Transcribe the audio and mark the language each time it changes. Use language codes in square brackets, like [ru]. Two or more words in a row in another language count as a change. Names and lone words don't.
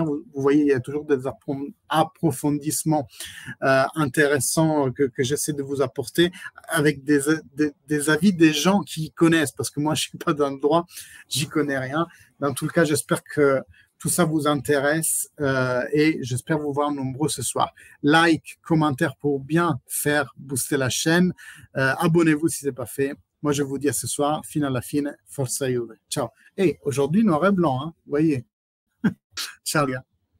[fr] Vous voyez, il y a toujours des approfondissements intéressants que j'essaie de vous apporter avec des avis des gens qui connaissent parce que moi, je suis pas dans le droit, j'y connais rien. Dans tout le cas, j'espère que tout ça vous intéresse et j'espère vous voir nombreux ce soir. Like, commentaire pour bien faire booster la chaîne. Abonnez-vous si ce n'est pas fait. Moi, je vous dis à ce soir, [it] fino alla fine, forza Juve. Ciao. [fr] Et aujourd'hui, noir et blanc, hein, vous voyez. Ciao, les gars.